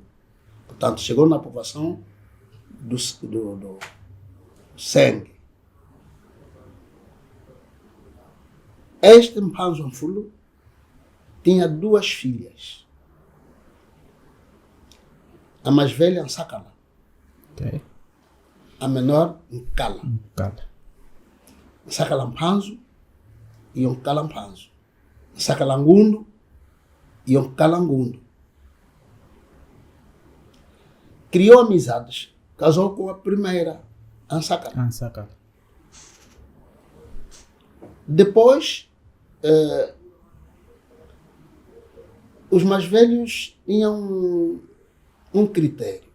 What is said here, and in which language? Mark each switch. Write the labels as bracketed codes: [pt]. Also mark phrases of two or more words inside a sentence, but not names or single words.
[pt] Portanto, chegou na povoação do sangue. Este Mpanzo Anfulo tinha 2 filhas. A mais velha, Nsakala. Okay. A menor, Nkala. Nsakala Mpanzo e Nkala Mpanzo. Nsakala Ngundu e Nkala Ngundu. Criou amizades. Casou com a primeira, Nsakala. Depois, os mais velhos tinham um critério.